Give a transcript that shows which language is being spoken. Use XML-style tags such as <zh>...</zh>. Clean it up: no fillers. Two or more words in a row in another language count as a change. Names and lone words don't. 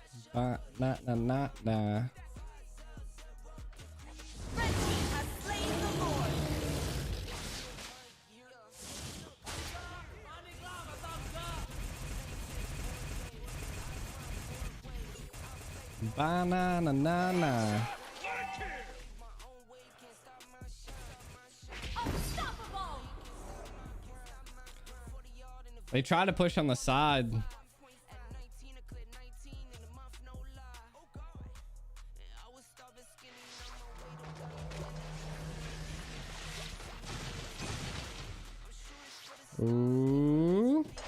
<en>Nah, nah, nah, nah. Red team has slain the Lord. Banana, na, na. Unstoppable! They try to push on the side. Ooh.</en>